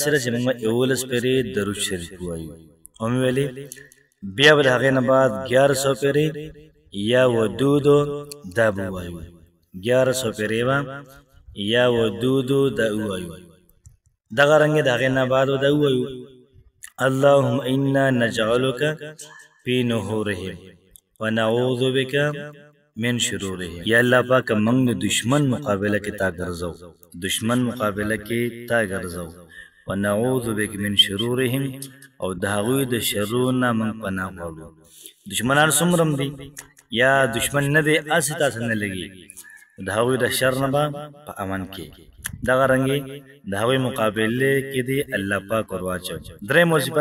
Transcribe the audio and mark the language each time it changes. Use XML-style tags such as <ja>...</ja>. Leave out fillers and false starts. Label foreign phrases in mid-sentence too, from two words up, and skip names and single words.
<ps>ده چې موږ 11 پېرې درود شریف ووایو ومې ویلې بیا به د هغې نه بعد 1100 پېرې یا ودودو دا به ووایو 1100 پېرې به یا ودودو دا ووایو دغه رنګې د هغې نه بعد به دا ووایو</ps> <ar>اللهم انا نجعلك في نحورهم ونعوذ بك من</ar> <ps>شرورهم یا الله پاک موږ د دشمن مقابله کې تا ګرځو دشمن مقابله کې تا ګرځو</ps> <ar>ونعوذ بك من شرورهم</ar> <ps>او د هغوی د شرونو موږ پناه غواړو دشمنان څومره دي یا دشمن نه دی هسې تاسو نه لګي د هغوی د شر نه به په امن کې دغه رنګې د هغوی مقابله کې دی الله پاک ور واچو درېیم وظیفه</ps>